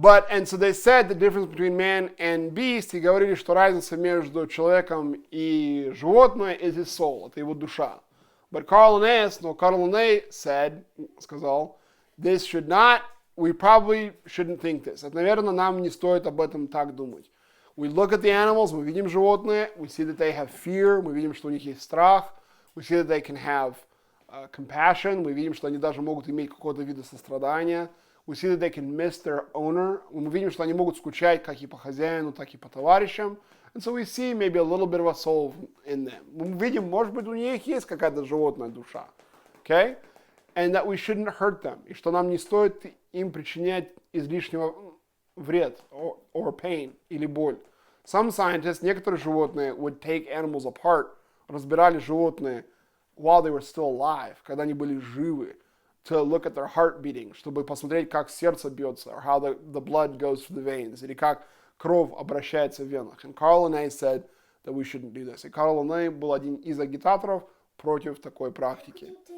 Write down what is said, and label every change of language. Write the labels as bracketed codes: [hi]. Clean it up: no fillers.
[en] And so they said the difference between man and beast, [ru] и говорили, что разница между человеком и животное [en] is his soul, [ru] это его душа. [en] But Carl Linné сказал, this should not, we probably shouldn't think this. [ru] Это, наверное, нам не стоит об этом так думать. [en] We look at the animals, [ru] мы видим животные, [en] we see that they have fear, [ru] мы видим, что у них есть страх, [en] we see that they can have compassion, [ru] мы видим, что они даже могут иметь какого-то вида сострадания, [en] we see that they can miss their owner, [ru] мы видим, что они могут скучать как и по хозяину, так и по товарищам, [en] and so we see maybe a little bit of a soul in them. [ru] Мы видим, может быть, у них есть какая-то животная душа, okay? [en] And that we shouldn't hurt them, [ru] и что нам не стоит им причинять излишнего вред, [en] or pain, [ru] или боль. [en] Some scientists, [ru] некоторые животные, [en] would take animals apart, [ru] разбирали животные [en] while they were still alive, [ru] когда они были живы, [en] to look at their heart beating, [ru] чтобы посмотреть, как сердце бьется, [en] or how the blood goes through the veins, [ru] или как кровь обращается в венах. [en] And Carl Linné said that we shouldn't do this. [ru] И Карл Линней был один из агитаторов против такой практики.